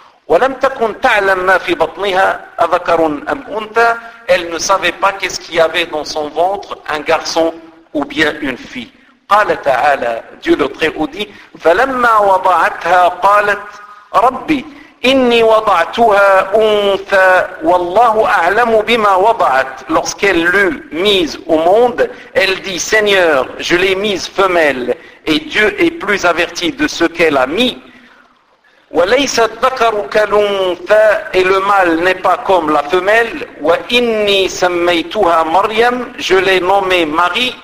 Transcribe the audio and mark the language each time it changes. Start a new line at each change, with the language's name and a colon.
Arabic: ولم تكن تعلم ما في بطنها أذكر أم أنثى,
French: elle ne savait pas qu'est-ce qu'il y avait dans son ventre, un garçon ou bien une fille.
Arabic: قال تعالى,
French: Dieu le Très-Haut dit,
Arabic: فلما وضعتها قالت ربي إني وضعتها أنثى والله أعلم بما وضعت.
French: Lorsqu'elle l'eut mise au monde, elle dit: Seigneur, je l'ai mise femelle, et Dieu est plus averti de ce qu'elle a mis.
Arabic: وليس الذكر كالأنثى,
French: et le mâle n'est pas comme la femelle.
Arabic: وإني سميتها مريم,
French: je l'ai nommée Marie.